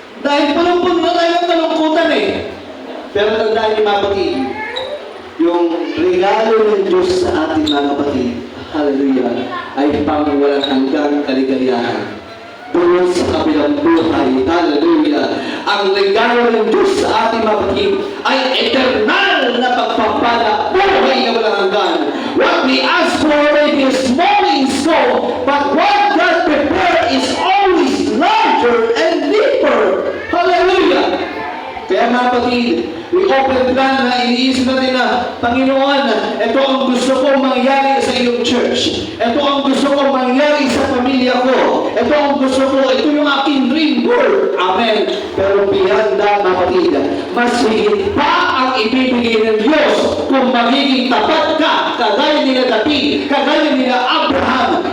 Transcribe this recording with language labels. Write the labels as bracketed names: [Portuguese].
[Filipino] Dahil punong-puno na tayo ng kalungkutan eh. Pero tandaan niyo mga kapatid, yung regalo ng Diyos sa atin mga kapatid, hallelujah, ay pang walang hanggang kaligayahan. Doon sa kabilang buhay, hallelujah. Ang regalo ng Diyos sa ating mga kapatid ay eternal na pagpapala, buhay na walang hanggan. [English] What we ask for already is small in scope, but what God prepared is always larger and deeper. Hallelujah! [Filipino] Kaya mga kapatid, [English] we open plan [Filipino] na iniisip natin na, Panginoon, ito ang gusto kong mangyari sa iyong church. Ito ang gusto kong mangyari sa pamilya ko. Ito ang gusto ko, ito yung aking dream goal. Amen. Pero beyond that, mga kapatid, mas higit pa ang ibibigay ng Diyos kung magiging tapat ka, kagaya nila David, kagaya nila Abraham.